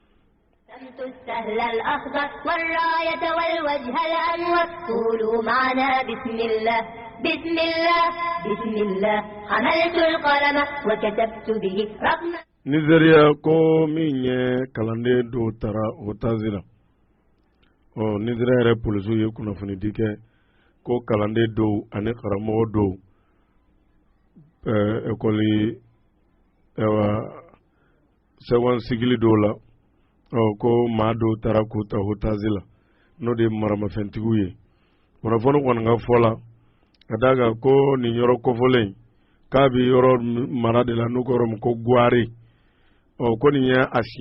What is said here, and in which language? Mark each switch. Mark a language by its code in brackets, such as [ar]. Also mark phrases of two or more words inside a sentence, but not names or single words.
[ar] السهل الأخضر والراية والوجه الأنور قولوا معنا بسم الله بسم الله بسم الله حملت القلم وكتبت به رقم. [bm] Nigeria ko min ye kalanden dɔw taara o taazira Nigeria yɛrɛ polisiw ye kunnafoni di kɛ ko kalanden dɔw ani karamɔgɔ dɔw ekɔli sɛgɛn sigili dɔw la ko maa dɔw taara k'u ta o taazila n'o de ye maramafɛntigiw ye kunnafoni kɔni ka fɔ la ka d'a kan ko nin yɔrɔ kɔfɔlen k'a bɛ yɔrɔ mara de la n'u ko yɔrɔ min ko Gwari ko nin ye a siɲɛ